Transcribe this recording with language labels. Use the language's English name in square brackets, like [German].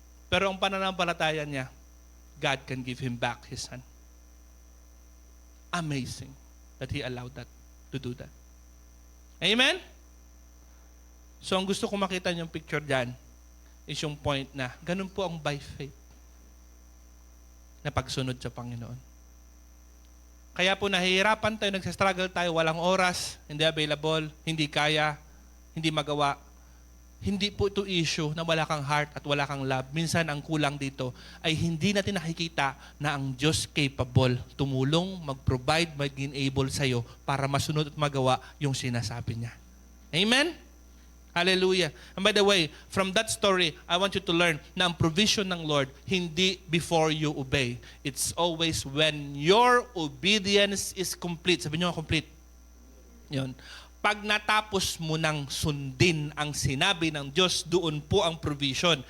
[Filipino] Pero ang pananampalataya niya, [English] God can give him back his son. Amazing that he allowed that to do that. Amen? [Filipino] So ang gusto ko makita niyong picture dyan is yung point na ganun po ang by faith na pagsunod sa Panginoon. Kaya po nahihirapan tayo, nagsastruggle tayo, walang oras, hindi available, hindi kaya, hindi magawa. Hindi po ito issue na wala kang heart at wala kang love. Minsan ang kulang dito ay hindi natin nakikita na ang Diyos capable tumulong, mag-provide, mag-enable sa'yo para masunod at magawa yung sinasabi niya. Amen? Hallelujah. [English] And by the way, from that story, I want you to learn [Filipino] na ang provision ng Lord, hindi [English] before you obey. It's always when your obedience is complete. [Filipino] Sabi niyo, complete. Yun. Pag natapos mo nang sundin ang sinabi ng Diyos, doon po ang provision.